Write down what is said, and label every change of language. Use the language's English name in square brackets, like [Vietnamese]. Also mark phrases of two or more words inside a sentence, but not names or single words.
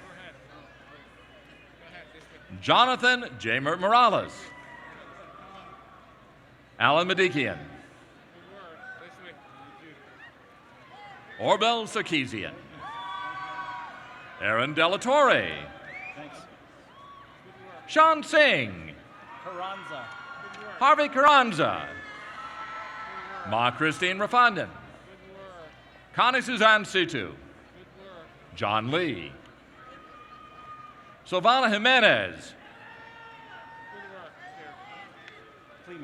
[English] Jonathan Jamer Morales. Alan Medikian. Orbel Sarkeesian. Aaron Delatorre. Thanks. Sean Singh. Carranza. Harvey Carranza. Ma Christine Rafandan. Connie Suzanne Situ. John Lee. Silvana Jimenez. Kleeman.